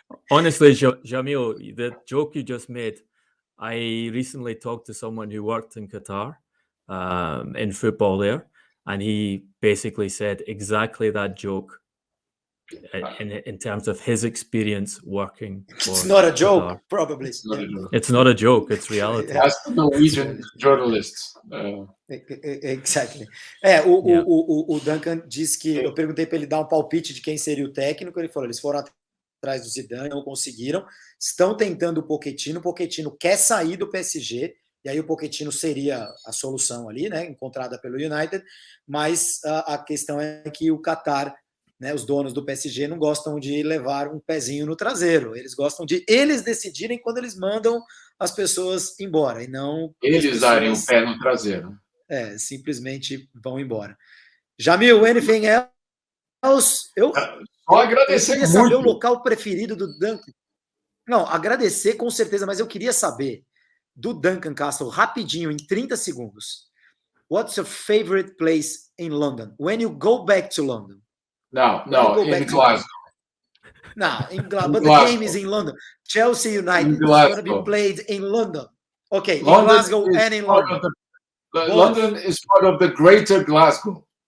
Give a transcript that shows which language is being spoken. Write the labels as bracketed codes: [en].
[en] Honestly, Jamil, the joke you just made, I recently talked to someone who worked in Qatar in football there, and he basically said exactly that joke in terms of his experience working for It's not a joke, Qatar. probably. It's not a joke, it's reality. As Norwegian journalists. Exactly. [pt] O Duncan disse que eu perguntei para ele dar um palpite de quem seria o técnico, ele falou, eles foram atrás do Zidane, não conseguiram, estão tentando o Pochettino quer sair do PSG, e aí o Pochettino seria a solução ali, né, encontrada pelo United, mas a questão é que o Qatar, né, os donos do PSG não gostam de levar um pezinho no traseiro, eles gostam de eles decidirem quando eles mandam as pessoas embora, e não... Eles darem o pé no traseiro. Simplesmente vão embora. [en] Jamil, anything else? [pt] Só agradecer queria muito. Saber o local preferido do Duncan. Não, agradecer com certeza, mas eu queria saber do Duncan Castles, rapidinho, em 30 segundos. [en] What's your favorite place in London? When you go back to London? No, in Glasgow. No, in Glasgow. But the game is in London. Chelsea United is going to be played in London. Okay, in Glasgow and in London. London is part of the greater Glasgow.